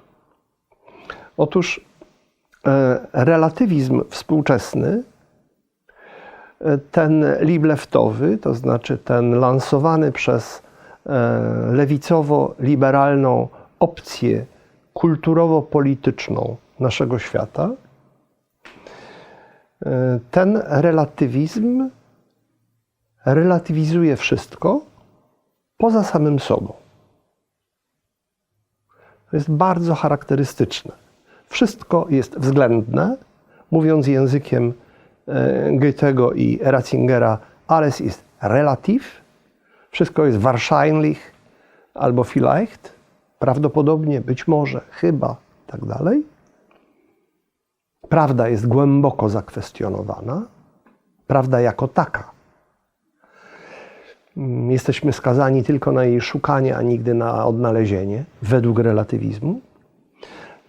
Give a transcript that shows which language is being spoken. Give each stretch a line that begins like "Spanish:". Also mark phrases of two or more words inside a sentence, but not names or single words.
Polish: Otóż relatywizm współczesny, ten libleftowy, to znaczy ten lansowany przez lewicowo-liberalną opcję kulturowo-polityczną naszego świata, ten relatywizm relatywizuje wszystko poza samym sobą. To jest bardzo charakterystyczne. Wszystko jest względne, mówiąc językiem Goethego i Ratzingera,
German: alles ist relativ,
Polish: wszystko jest wahrscheinlich albo vielleicht, prawdopodobnie, być może, chyba, tak dalej. Prawda jest głęboko zakwestionowana, prawda jako taka. Jesteśmy skazani tylko na jej szukanie, a nigdy na odnalezienie, według relatywizmu.